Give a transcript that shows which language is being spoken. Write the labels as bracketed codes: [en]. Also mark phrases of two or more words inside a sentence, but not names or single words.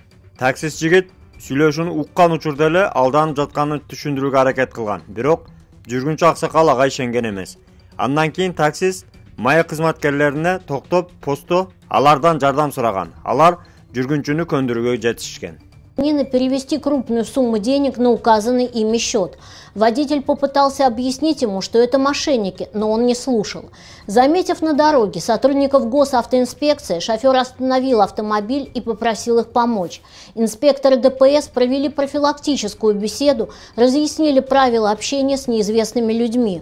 [ky] Таксист жигит сүйлөшүүнү уккан учурда эле алданып жатканын түшүндүрүүгө аракет кылган. Бирок жүргүнчү аксакал ага ишенген эмес. Андан кийин таксист маек кызматкерлерине токтоп, постто алардан жардам сураган. Алар жүргүнчүнү көндүрүүгө жетишкен. [ru] Перевести крупную сумму денег на указанный ими счет. Водитель попытался объяснить ему, что это мошенники, но он не слушал. Заметив на дороге сотрудников госавтоинспекции, шофер остановил автомобиль и попросил их помочь. Инспекторы ДПС провели профилактическую беседу, разъяснили правила общения с неизвестными людьми.